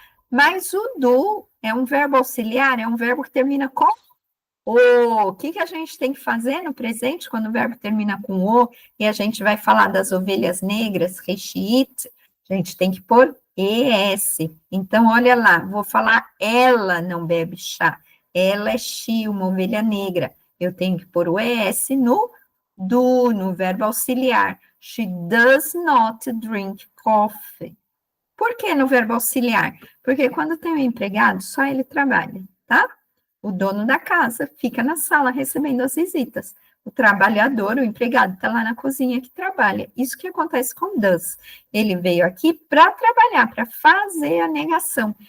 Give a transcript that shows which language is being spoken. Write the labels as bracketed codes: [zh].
[pt] Mas o do é um verbo auxiliar, é um verbo que termina com o que a gente tem que fazer no presente quando o verbo termina com o e a gente vai falar das ovelhas negras, rechiit, a gente tem que pôr ES. Então, olha lá, vou falar ela não bebe chá. Ela é she, uma ovelha negra. Eu tenho que pôr o ES no do, no verbo auxiliar. [en] She does not drink coffee. [pt] Por que no verbo auxiliar? Porque quando tem um empregado, só ele trabalha, tá? O dono da casa fica na sala recebendo as visitas. O trabalhador, o empregado, está lá na cozinha que trabalha. Isso que acontece com does. Ele veio aqui para trabalhar, para fazer a negação.